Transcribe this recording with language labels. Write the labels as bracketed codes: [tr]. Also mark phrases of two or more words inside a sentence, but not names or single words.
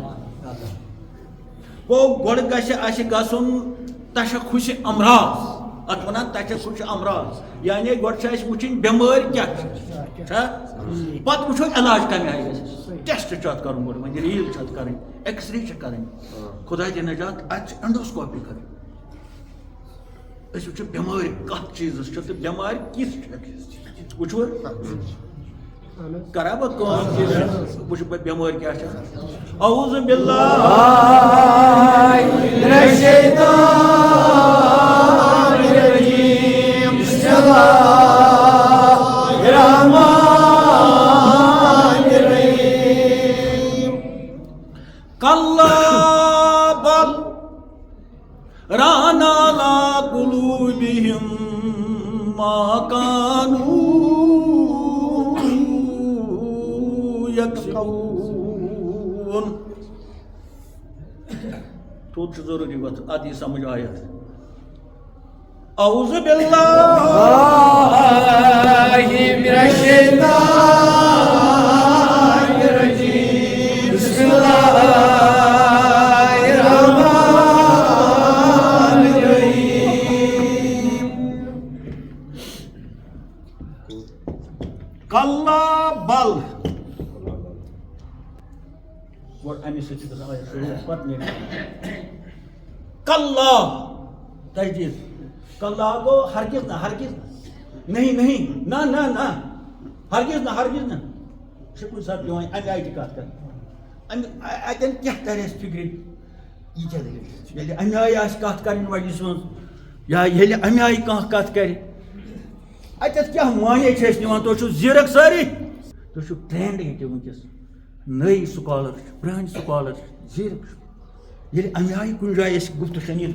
[ks] گوٚو گۄڈٕ گژھِ اَسہِ گژھُن تشخُصِ امراض اتھ ونان تشخُصِ امراض یعنی گۄڈٕ چھِ اَسہِ وٕچھِنۍ بٮ۪مٲرۍ کیٛاہ چھا پتہٕ وٕچھو علاج کمہِ آیہِ گژھِ ٹیسٹ چھُ اتھ کرُن گۄڈٕ وۄنۍ ریٖل چھِ اتھ کرٕنۍ ایکٕس رے چھِ کرٕنۍ خۄداے دِ نجات اتہِ چھِ اینڈوسکوپی کرٕنۍ أسۍ وٕچھو بٮ۪مٲرۍ کتھ چیٖزس چھِ تہٕ بٮ۪مارِ کِژھ چھِ وٕچھو کرا بہٕ کٲم وٕچھو بہٕ بٮ۪مٲرۍ کیٛاہ چھِ [ar] اعوذ باللہ من الشیطان الرجیم بسم اللہ الرحمن الرحیم کلا بل ران علی قلوبہم ما کانوا [ks] یکسبون تھوڑ چھُ ضروٗری وقت ادٕ یہِ سمجھ آیت [ar] اعوذ باللہ من الشیطان الرجیم بسم اللہ الرحمن الرحیم کلا بل [ks] گۄڈٕ اَمہِ سۭتۍ چھِ گژھان آیت شروٗع پتہٕ نیرِ کلا تجدید کلا گو ہرگز نہ [ur] نہیں نہیں [ks] نہ نہ نہ ہرگز نہ چھِ کُنہِ ساتہٕ پیوان اَمہِ آیہِ تہِ کتھ کرٕنۍ اتٮ۪ن کیٛاہ ترِ اَسہِ فِکرِ یہِ کیٛاہ دٔلیٖل ییٚلہِ اَمہِ آیہِ آسہِ کتھ کرٕنۍ وجہٕ منٛز یا ییٚلہِ اَمہِ آیہِ کانٛہہ کتھ کرِ اتٮ۪تھ کیٛاہ معنے چھِ أسۍ نِوان تُہۍ چھِو زیٖرک سٲری تُہۍ چھِو ٹرینڈ ییٚتہِ وٕنکیٚس نٔے سکالر چھِ پرٛٲنۍ سکالر چھِ زیٖرک چھِ ییٚلہِ اَمہِ آیہِ کُنہِ جایہِ أسۍ گُفتہٕ شنیٖد